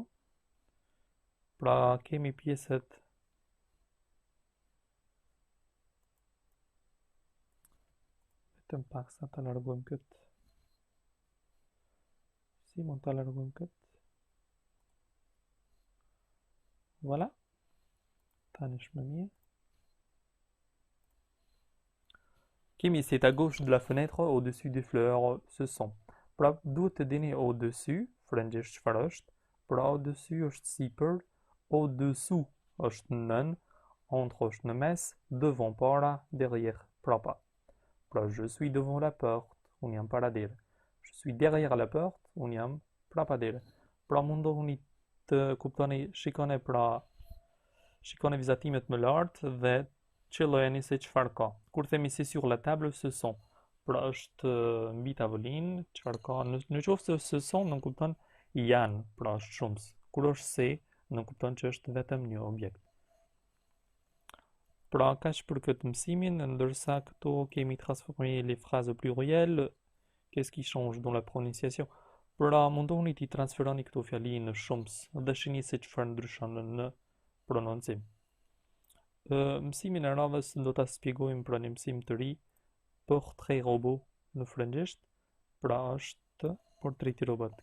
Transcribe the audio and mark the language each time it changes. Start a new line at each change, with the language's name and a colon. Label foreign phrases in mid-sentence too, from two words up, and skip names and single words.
Albanian: Pra kemi pjesët vetëm pak sa ta largojmë këtë. Si mund ta largojmë këtë? Voilà. Tani është më mirë.
French: Kemi c'est à gauche de la fenêtre, au-dessus des fleurs, ce sont.
Albanian: Pra duhet të dini au-dessus, frëngjisht çfarë është. Pra au-dessus është sipër, au-dessous është nën, entre është në mes, devant para, derrière, prapa.
French: Pra je suis devant la porte,
Albanian: unë jam para dire.
French: Je suis derrière la porte,
Albanian: unë jam prapa dire. Pra mundohuni të kuptoni, shikoni vizatimet më lartë dhe qëllojeni se çfarë ka. Kur themi
French: c'est sur la table, ce sont.
Albanian: Pra është mbi tavolinë, çfarë ka? Në qoftë se
French: ce sont
Albanian: nuk kupton janë, pra është shumës. Kur është se, nuk kupton që është vetëm një objekt. Pra kaq për këtë mësimin, ndërsa këto kemi
French: transformé les phrases au pluriel, qu'est-ce qui change dans la prononciation?
Albanian: Pra mundohuni t'i transferoni këto fjali në shumës dhe shihni se çfarë ndryshon në prononcim. Mësimin e radhës do ta shpjegojmë pra një mësim të ri,
French: portrait robot
Albanian: në frëngjisht, pra është portreti robot.